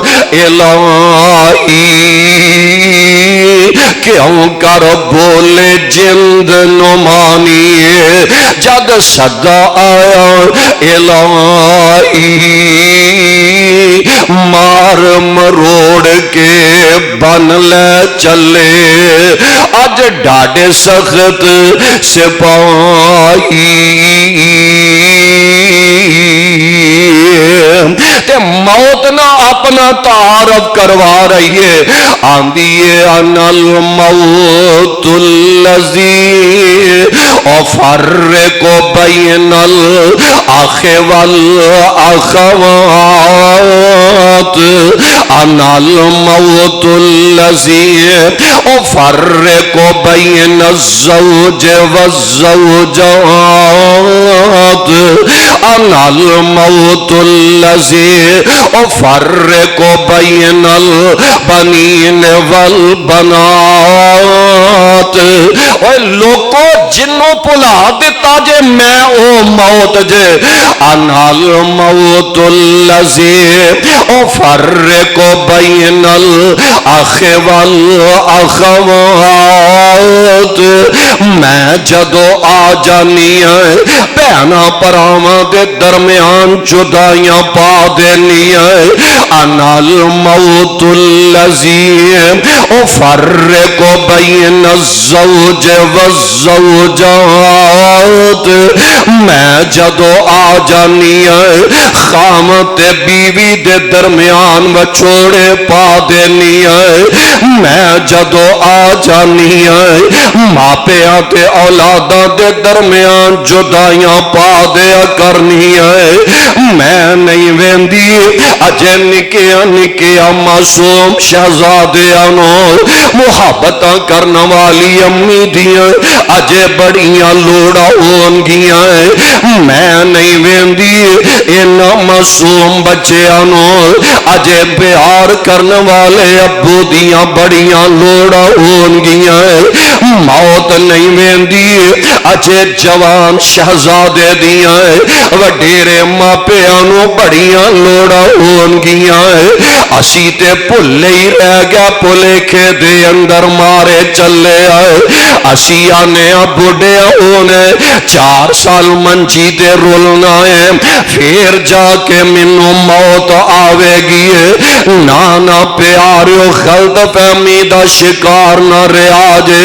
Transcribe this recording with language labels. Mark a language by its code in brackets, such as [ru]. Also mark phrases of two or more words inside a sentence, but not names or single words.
[pa] الہی کیوں کر بولے جند نمانی جد صدا آیا الہی مار مروڑ کے بن لے چلے اج ڈاڈے سخت سپاہی تے موت نہ اپنا تعارف کروا رہی ہے آندھی [ar] انا الموت الذی افرق بین الاخ والاخوات انا الموت الذی افرق بین الزوج والزوجات انا الموت الذی افرق بین البنین والبنات. [pa] اے لوگو جنوں بھلا دیتا جے میں او موت جے. [ar] انا الموت الذی افرق بین الاخ والاخوات. [pa] میں جدو آ جانی ہے بہنا پراواں دے درمیان جدائیاں پا دینی ہے. [ar] انا الموت الذی افرق بین الزوج والزوجات. [pa] میں جدو آ جانی ہے خامت بیوی دے درمیان وچھوڑے پا دینی ہے. میں جدو آ جانی ہے ماپیاں تے اولاداں دے درمیان جدائیاں پا دیا کرنی ہے. میں نہیں ویندی اجے نکیا نکیا معصوم شہزادیاں نال محبتاں کرن والی امی دیاں اجے بڑیاں لوڑا ہون گیاں. میں نہیں ویندی انہاں معصوم بچیاں نال اجے پیار کرن والے ابو دیاں بڑیاں لوڑا ہون گیاں. موت نہیں ویندی اجے جوان شہزادے دیاں وڈیرے ماپیاں نو بڑیاں لوڑا ہون گیاں. اسی تے بھلے ہی رہ گیا بھلیکھے دے اندر مارے چلے آئے. اسی آنے بڑھے ہونے 4 سال منجی تے رولنا ہے پھر جا کے منو موت آوے گی. نانا پیاریو غلط فہمی دا شکار نہ رہا جے.